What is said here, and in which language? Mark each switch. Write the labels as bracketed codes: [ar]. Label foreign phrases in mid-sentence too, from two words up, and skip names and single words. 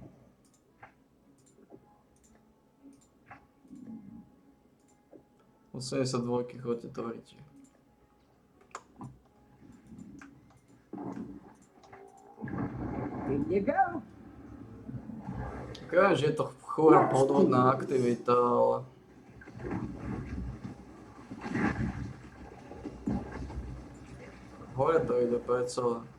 [sk] O 72 chodte tvoriť. [en] In you go. [sk] Viem, že je to chúra podvodná aktivita, ale... Hore to ide predsa.